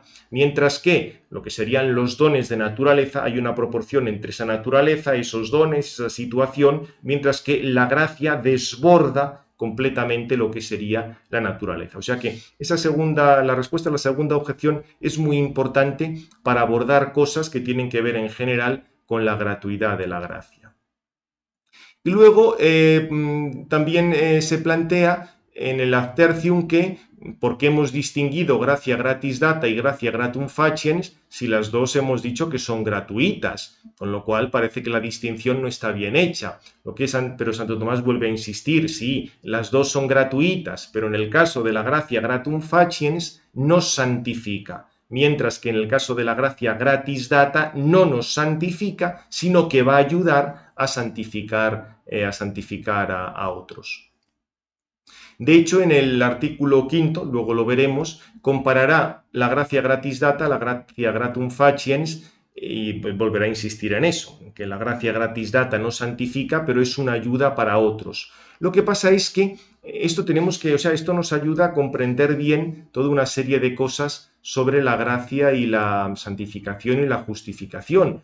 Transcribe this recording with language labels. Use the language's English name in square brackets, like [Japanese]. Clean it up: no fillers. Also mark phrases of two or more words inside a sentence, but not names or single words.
[Spanish] Mientras que lo que serían los dones de naturaleza, hay una proporción entre esa naturaleza, esos dones, esa situación, mientras que la gracia desborda completamente lo que sería la naturaleza. O sea que la respuesta a la segunda objeción es muy importante para abordar cosas que tienen que ver en general con la gratuidad de la gracia. Y luego también se plantea en el [Latin] ad tertium [Spanish] que ¿por qué hemos distinguido gracia [Latin] gratis data [Spanish] y gracia [Latin] gratum faciens [Spanish] si las dos hemos dicho que son gratuitas? Con lo cual parece que la distinción no está bien hecha. Pero Santo Tomás vuelve a insistir: sí, las dos son gratuitas, pero en el caso de la gracia [Latin] gratum faciens [Spanish] nos santifica, mientras que en el caso de la gracia [Latin] gratis data [Spanish] no nos santifica, sino que va a ayudar a santificar a otros. De hecho, en el artículo 5, luego lo veremos, comparará la gracia [Latin] gratis data, [Spanish] la gracia [Latin] gratum faciens, [Spanish] y pues volverá a insistir en eso, que la gracia [Latin] gratis data [Spanish] no santifica, pero es una ayuda para otros. Lo que pasa es que esto nos ayuda a comprender bien toda una serie de cosas sobre la gracia y la santificación y la justificación.